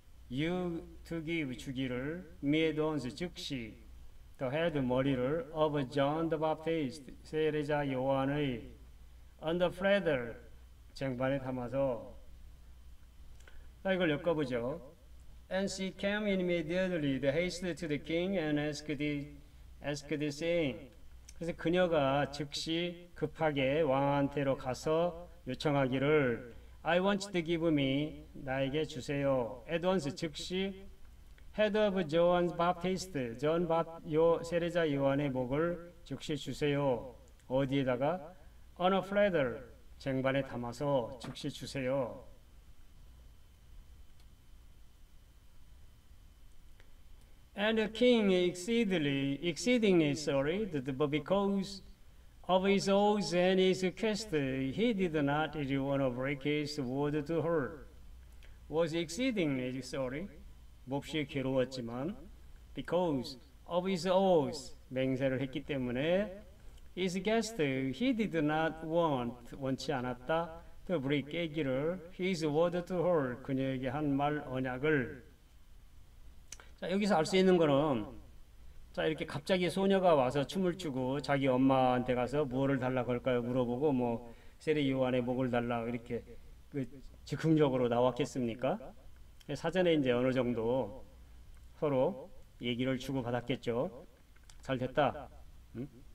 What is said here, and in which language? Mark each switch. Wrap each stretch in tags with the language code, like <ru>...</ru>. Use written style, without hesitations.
<en>You to give</en> <ko>주기를</ko> <en>me at once</en> <ko>즉시</ko> <en>the head</en> <ko>머리를</ko> <en>of John the Baptist</en> <ko>세례자 요한의</ko> <en>on the platter</en> <ko>쟁반에 담아서. 자, 이걸 엮어보죠.</ko> <en>And she came immediately, hasted to the king and asked saying.</en> <ko>그래서 그녀가 즉시 급하게 왕한테로 가서 요청하기를</ko> <en>I want you to give me,</en> <ko>나에게 주세요.</ko> <en>at once 즉시 head of John Baptist,</en> <ko>세례자 요한의 목을 즉시 주세요. 어디에다가?</ko> <en>on a platter,</en> <ko>쟁반에 담아서 즉시 주세요.</ko> <en>And the king exceedingly sorry, but because of his oaths and his request, he did not really want to break his word to her. Was exceedingly sorry,</en> <ko>몹시 괴로웠지만,</ko> <en>because of his oaths,</en> <ko>맹세를 했기 때문에,</ko> <en>his guest, he did not</en> <ko>원치 않았다,</ko> <en>to break,</en> <ko>깨기를,</ko> <en>his word to her,</en> <ko>그녀에게 한 말 언약을. 자, 여기서 알 수 있는 거는, 자, 이렇게 갑자기 소녀가 와서 춤을 추고 자기 엄마한테 가서 무엇을 달라고 할까요? 물어보고 뭐 세례 요한의 목을 달라 이렇게 즉흥적으로 나왔겠습니까? 사전에 이제 어느 정도 서로 얘기를 주고 받았겠죠. 잘 됐다. 응?</ko>